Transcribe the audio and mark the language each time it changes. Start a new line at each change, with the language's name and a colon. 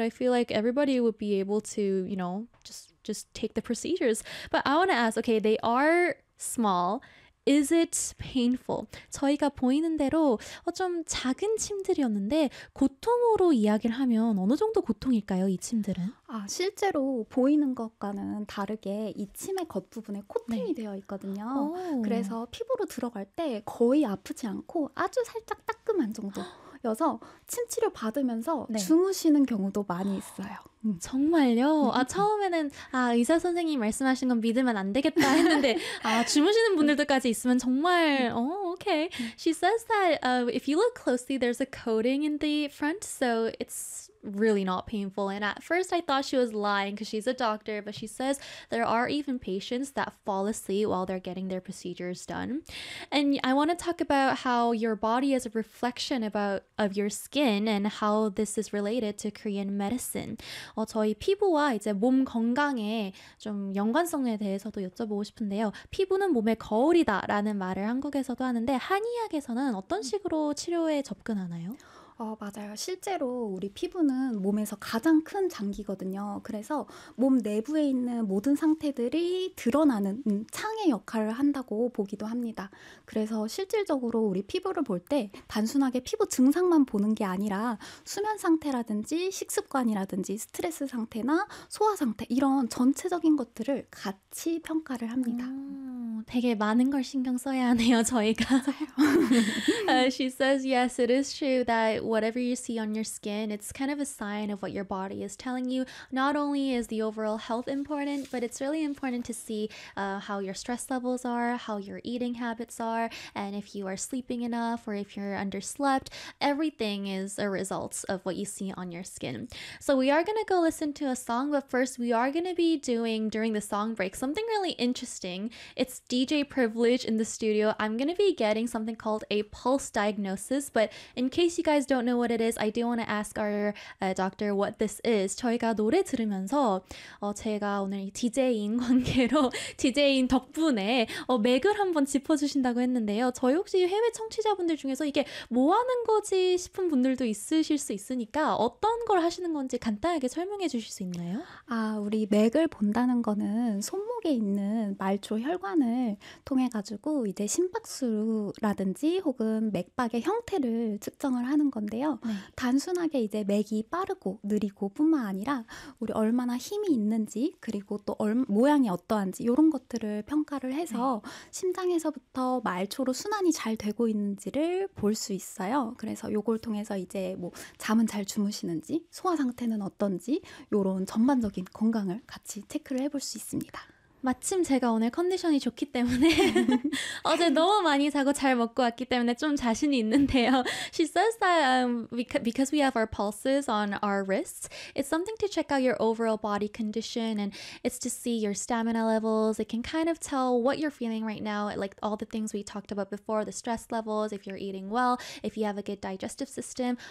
English: I feel like everybody would be able to, you know, just take the procedures. But I want to ask, okay, they are small. Is it painful?
Korean: 저희가 보이는 대로 좀 작은 침들이었는데 고통으로 이야기를 하면 어느 정도 고통일까요, 이 침들은? 아, 실제로 보이는 것과는 다르게 이 침의 겉부분에 코팅이 네. 되어 있거든요. 오. 그래서 피부로 들어갈 때 거의 아프지 않고 아주 살짝 따끔한 정도. 여서 침 치료 받으면서 네. 주무시는 경우도 많이 있어요. 정말요? 아 처음에는 아 의사 선생님 말씀하신 건 믿으면 안 되겠다 했는데 아 주무시는 분들도까지 있으면 정말 오케이.
English: She says that if you look closely, there's a coating in the front, so it's really not painful. And at first, I thought she was lying because she's a doctor, but she says there are even patients that fall asleep while they're getting their procedures done. And I want to talk about how your body is a reflection of your skin and how this is related to Korean medicine.
Korean: 저희 피부와 이제 몸 건강에 좀 연관성에 대해서도 여쭤보고 싶은데요. 피부는 몸의 거울이다라는 말을 한국에서도 하는데 한의학에서는 어떤 식으로 치료에 접근하나요? 맞아요. 실제로 우리 피부는 몸에서 가장 큰 장기거든요. 그래서 몸 내부에 있는 모든 상태들이 드러나는 창의 역할을 한다고 보기도 합니다. 그래서 실질적으로 우리 피부를 볼 때 단순하게 피부 증상만 보는 게 아니라 수면 상태라든지 식습관이라든지 스트레스 상태나 소화 상태 이런 전체적인 것들을 같이 평가를 합니다. 되게 많은 걸 신경 써야 하네요, 저희가.
English: she says, yes, it is true that whatever you see on your skin, it's kind of a sign of what your body is telling you. Not only is the overall health important, but it's really important to see how your stress levels are, how your eating habits are, and if you are sleeping enough or if you're underslept. Everything is a result of what you see on your skin. So we are going to go listen to a song, but first we are going to be doing, during the song break, something really interesting. It's DJ Privilege in the studio. I'm going to be getting something called a pulse diagnosis, but in case you guys don't know what it is, I do want to ask our doctor what this is.
Korean: 저희가 노래 들으면서 제가 오늘 DJ인 관계로 DJ인 덕분에 맥을 한번 짚어주신다고 했는데요. 저희 혹시 해외 청취자분들 중에서 이게 뭐 하는 거지 싶은 분들도 있으실 수 있으니까 어떤 걸 하시는 건지 간단하게 설명해 주실 수 있나요? 아, 우리 맥을 본다는 거는 손목에 있는 말초 혈관을 통해 가지고 이제 심박수라든지 혹은 맥박의 형태를 측정을 하는 건데요. 단순하게 이제 맥이 빠르고 느리고 뿐만 아니라 우리 얼마나 힘이 있는지 그리고 또 모양이 어떠한지 이런 것들을 평가를 해서 심장에서부터 말초로 순환이 잘 되고 있는지를 볼 수 있어요. 그래서 요걸 통해서 이제 뭐 잠은 잘 주무시는지 소화 상태는 어떤지 요런 전반적인 건강을 같이 체크를 해볼 수 있습니다. 마침 제가 오늘 컨디션이 좋기 때문에 어제 너무 많이 자고 잘 먹고 왔기 때문에 좀 자신이 있는데요.
English: She says that because we have our pulses on our wrists, it's something to check out your overall body condition and it's to see your stamina levels. It can kind of tell what you're feeling right now, like all the things we talked about before, the stress levels, if you're eating well, if you have a good digestive system.